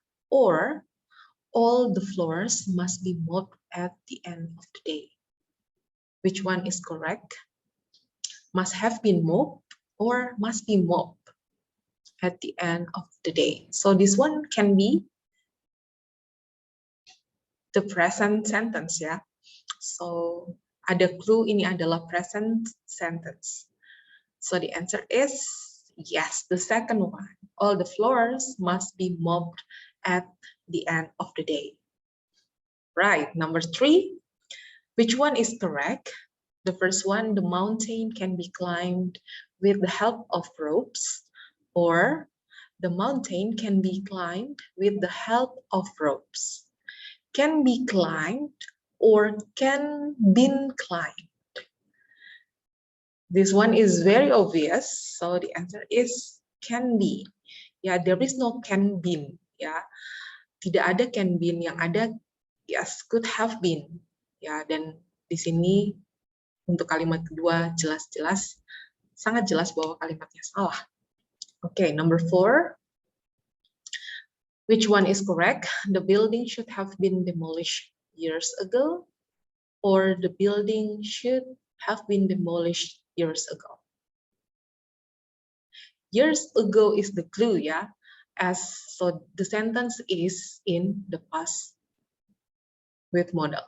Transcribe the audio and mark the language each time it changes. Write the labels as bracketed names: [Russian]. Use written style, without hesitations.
[English] Or all the floors must be mopped at the end of the day. Which one is correct? Must have been mopped or must be mopped at the end of the day. So this one can be the present sentence, ya. [Indonesian] So ada clue, ini adalah present sentence. [English] So the answer is yes, the second one. All the floors must be mopped at the end of the day. Right, number 3. Which one is correct? The first one, the mountain can be climbed with the help of ropes, or the mountain can be climbed with the help of ropes. Can be climbed or can been climbed. This one is very obvious, so the answer is can be. Ya, there is no can been. [Indonesian] Ya, tidak ada can been, yang ada [English] yes could have been. [Indonesian] Ya, dan di sini untuk kalimat kedua jelas-jelas, sangat jelas bahwa kalimatnya salah. [English] Okay, number 4. Which one is correct? The building should have been demolished years ago, or the building should have been demolished years ago. Years ago is the clue, ya. So the sentence is in the past with modal.